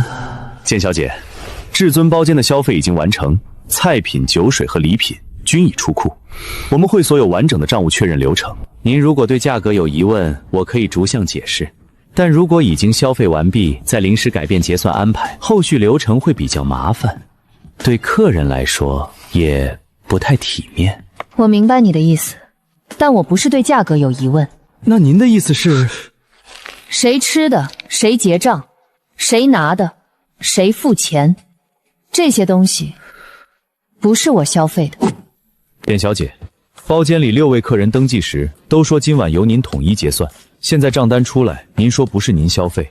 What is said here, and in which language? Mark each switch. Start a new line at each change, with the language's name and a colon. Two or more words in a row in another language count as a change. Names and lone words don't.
Chinese: 簡小姐，至尊包間的消費已經完成，菜品、酒水和禮品均已出庫。我們會所有完整的賬務確認流程。您如果對價格有疑問，我可以逐項解釋。但如果已經消費完畢，再臨時改變結算安排，後續流程會比較麻煩，對客人來說也不太體面。我明白你的意思，但我不是对價格有疑問。那您的意思是？誰吃的，誰結賬，誰拿的，誰付錢，這些東西不是我消費的。簡小姐，包間裡6位客人登記時都說今晚由您統一結算，現在賬單出來，您說不是您消費。